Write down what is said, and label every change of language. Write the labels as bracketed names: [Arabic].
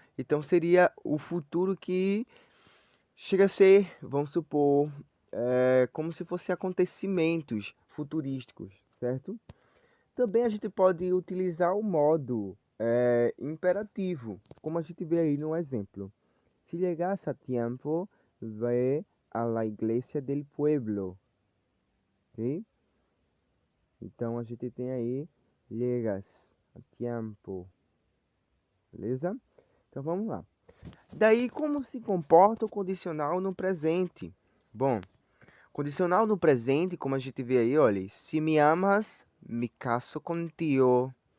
[Portuguese] Então seria o futuro que chega a ser, vamos supor, como se fossem acontecimentos futurísticos, certo? Também a gente pode utilizar o modo imperativo, como a gente vê aí no exemplo. [Spanish] Si llegas a tiempo, ve a la iglesia del pueblo. [Portuguese] Ok? Então a gente tem aí [Spanish] llegas a tiempo. [Portuguese] Beleza? Então vamos lá. Daí, como se comporta o condicional no presente? Bom, condicional no presente, como a gente vê aí, olha, se me amas, [Spanish] me caso contigo.